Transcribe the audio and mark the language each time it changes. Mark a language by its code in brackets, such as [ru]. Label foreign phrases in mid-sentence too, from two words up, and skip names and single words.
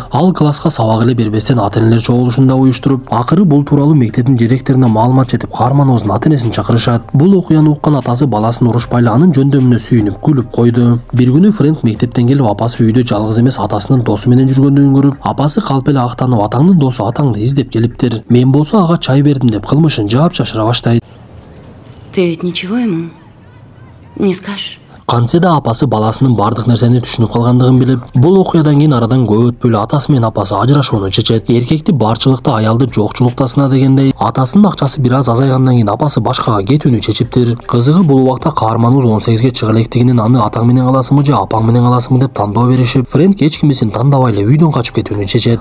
[ky] Ал класска сабак эле бербестен ата-энелер чогулушун да уюштуруп, акыры бул тууралуу мектептин директоруна маалымат жетип, каарманыбыздын ата-энесин чакырышат. Бул окуяны уккан атасы баласын урушпай эле анын жөндөмүнө сүйүнүп күлүп койду. Бир күнү Фрэнк мектептен келип, апасы үйдө жалгыз эмес атасынын досу менен жүргөндүгүн көрүп, апасы калп эле актанып, атаңдын досу атаңды издеп келиптир. Мен болсо ага чай бердим деп кылмышын жаап чашыра баштайт. [ru] Ты ведь ничего ему не скажешь? [ky] Кантсе да апасы баласынын бардык нерсени түшүнүп калгандыгын билип, бул окуядан кийин арадан көп өтпөй эле атасы менен апасы ажырашууну чечет. Эркекти барчылыкта, аялды жокчулукта сына дегендей, атасынын акчасы бир аз азайгандан кийин апасы башкага кетүүнү чечиптир. Кызыгы, бул убакта каарманыбыз 18ге чыга электигинен аны атаң менен каласыңбы же апаң менен каласыңбы деп тандоо беришип, Фрэнк эч кимисин тандабай эле үйдөн качып кетүүнү чечет.